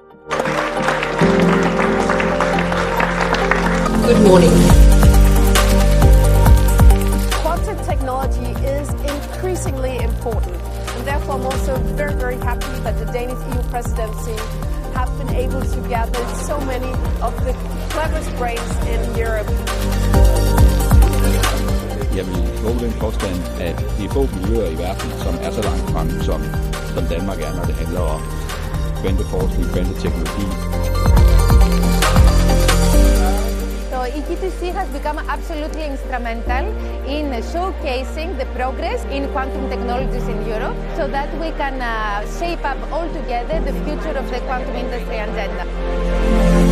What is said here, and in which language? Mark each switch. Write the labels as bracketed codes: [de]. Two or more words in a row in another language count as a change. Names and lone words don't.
[en] Good morning. Quantum technology is increasingly important, and therefore I'm also very, very happy that the Danish EU Presidency have been able to gather so many of the cleverest brains in Europe. [da] Jeg vil våge den påstand, at det er få miljøer i verden, som er så langt fremme, som Danmark er, når det handler om kvanteforskning, kvanteteknologi. [en] So EQTC has become absolutely instrumental in showcasing the progress in quantum technologies in Europe so that we can shape up all together the future of the quantum industry agenda.